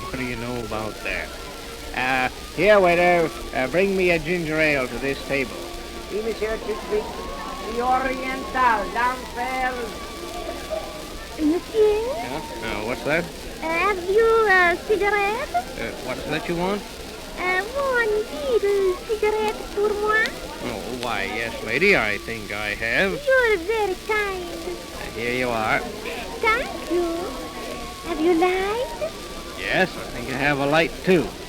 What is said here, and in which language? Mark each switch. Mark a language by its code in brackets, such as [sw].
[en] What do you know about that? Here, waiter, bring me a ginger ale to this table. [fr] Oui, monsieur, tout de suite. [en] The oriental dances. [fr] Monsieur, [en] Yeah? What's that? have you a cigarette? What's that you want? One little cigarette [fr] pour moi? [en] Oh, why, yes, lady, I think I have. You're very kind. Here you are. Thank you. Have you light? Yes, I think I have a light, too.